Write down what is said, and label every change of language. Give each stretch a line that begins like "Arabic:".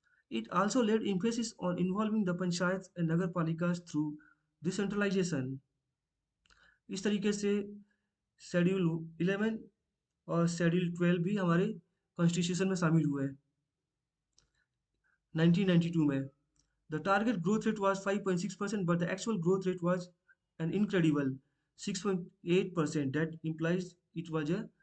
English: It also laid emphasis on involving the panchayats and nagar palikas through decentralization.
Hindi: इस तरीके से schedule 11 और schedule 12 भी हमारे कॉन्स्टिट्यूशन में शामिल हुए हैं 1992 में।
English: The target growth rate was 5.6%, but the actual growth rate was an incredible 6.8%. That implies it was a